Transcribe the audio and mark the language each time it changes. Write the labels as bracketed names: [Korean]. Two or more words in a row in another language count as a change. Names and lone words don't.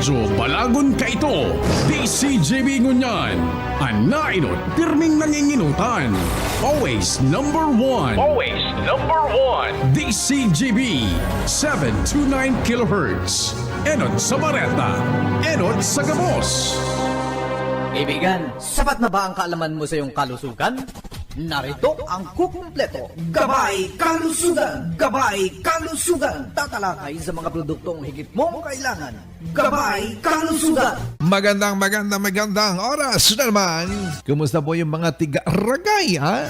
[Bikol] Radyo Balagon Kaito, DCJB Ngunyan, Anainot, pirming nanginginutan. [English] Always number one. Always number one. DCJB, 729 kHz. [Bikol] Enot sa Bareta, Enot sa Gabos. [Filipino] Kaibigan, sapat na ba ang kaalaman mo sa iyong kalusugan? Narito ang kukumpleto. Gabay Kalusugan! Gabay Kalusugan! Tatalakay sa mga produktong higit mong kailangan. Gabay Kalusugan! Magandang oras na naman. Kumusta po yung mga tiga-ragay, ha?